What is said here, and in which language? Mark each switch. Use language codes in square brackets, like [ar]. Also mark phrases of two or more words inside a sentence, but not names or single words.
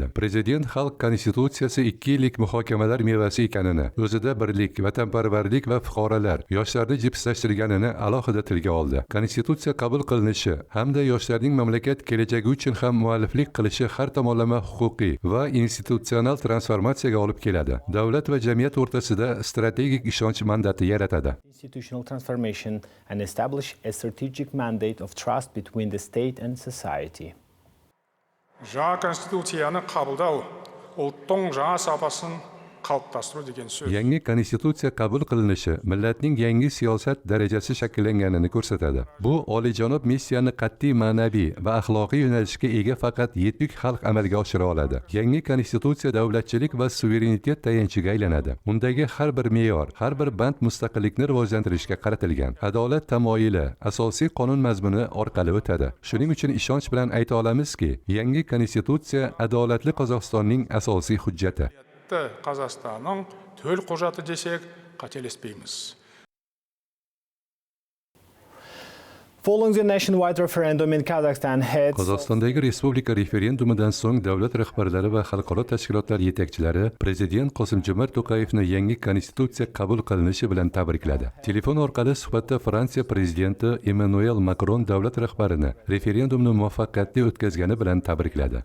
[uz] Prezident xalq konstitutsiyasi 2 yillik muhokamalar mevasi ekanini, o'zida birlik, vatanparvarlik va fuqarolar yoshlarni jipslashtirganini alohida tilga oldi. Konstitutsiya qabul qilinishi hamda yoshlarning mamlakat kelajagi uchun ham mualliflik qilishi har tomonlama huquqiy va institutsional transformatsiyaga olib keladi. Davlat va jamiyat o'rtasida strategik ishonch mandati yaratadi. [en] institutional transformation and establish a strategic mandate of trust between the state and society. [kk] жаңа конституцияны қабылдау ұлттың жаңа сапасын қалыптастыру деген сөз. [uz] Yangi konstitutsiya qabul qilinishi millatning yangi siyosat darajasi shakllanganini ko'rsatadi. Bu oliyjanob missiyani qat'iy ma'naviy va axloqiy yo'nalishga ega faqat yetuk xalq amalga oshira oladi. Yangi konstitutsiya davlatchilik va suverenitet tayanchiga aylanadi. Undagi har bir me'yor, har bir band mustaqillikni rivojlantirishga qaratilgan. Adolat tamoyili asosiy qonun mazmuni orqali o'tadi. Shuning uchun ishonch bilan ayta olamizki, yangi konstitutsiya adolatli Qozog'istonning asosiy hujjati. [kk] Қазақстанның төл құжаты десек қателеспейміз. [en] Following the nationwide referendum in Kazakhstan, heads [uz] Qozog'istondagi respublika referendumidan so'ng davlat rahbarlari va xalqaro tashkilotlar yetakchilari prezident Qosimjomart To'qayevni yangi konstitutsiya qabul qilinishi bilan tabrikladi. Telefon orqali suhbatda Fransiya prezidenti Emmanuel Macron davlat rahbarini referendumni muvaffaqiyatli o'tkazgani bilan tabrikladi.